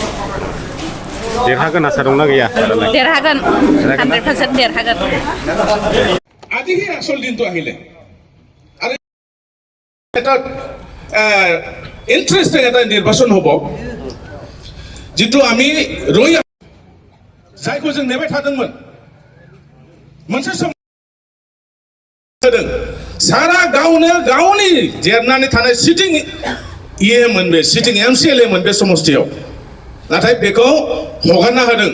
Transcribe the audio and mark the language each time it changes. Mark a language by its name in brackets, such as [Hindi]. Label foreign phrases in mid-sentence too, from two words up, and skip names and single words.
[Bodo] देरहागोन आसा दंना गैया? देरहागोन 100% देरहागोन। [Assamese] আজিহে আসল দিনটো আহিলে আৰু এটা ইন্টারেস্টিং এটা নির্বাচন হ'ব [Bodo] जितु आमी रही जायखौ जों नेबाय थादोंमोन मोनसे सम सारा गावनो गावनि जेरनानै थानाय सिटिं इएमोन बे सिटिं एमसिएलएमोन बे समस्थियाव नाथाय बेखौ हगारना होदों